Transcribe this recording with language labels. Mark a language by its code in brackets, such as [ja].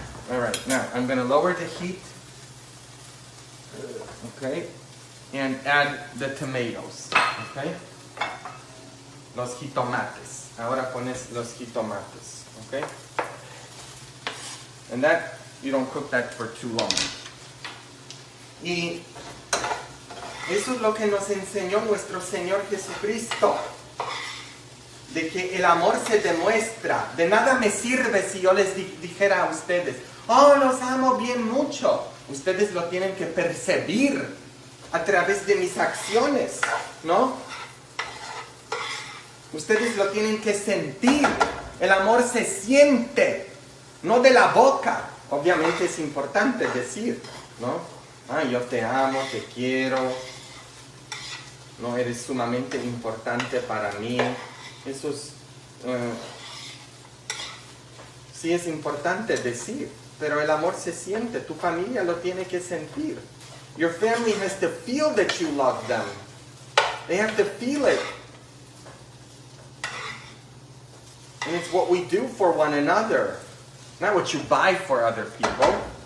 [en] All right, now I'm going to lower the heat, okay, and add the tomatoes, okay? [es] Los jitomates. Ahora pones los jitomates, okay? [en] And that, you don't cook that for too long. [es] Y eso es lo que nos enseñó nuestro Señor Jesucristo. De que el amor se demuestra. De nada me sirve si yo les dijera a ustedes, oh, los amo bien mucho. Ustedes lo tienen que percibir a través de mis acciones, ¿no? Ustedes lo tienen que sentir. El amor se siente, no de la boca. Obviamente es importante decir, ¿no? Yo te amo, te quiero. No, eres sumamente importante para mí. Eso es, sí es importante decir, pero el amor se siente. Tu familia lo tiene que sentir. [en] Your family has to feel that you love them. They have to feel it. And it's what we do for one another, not what you buy for other people.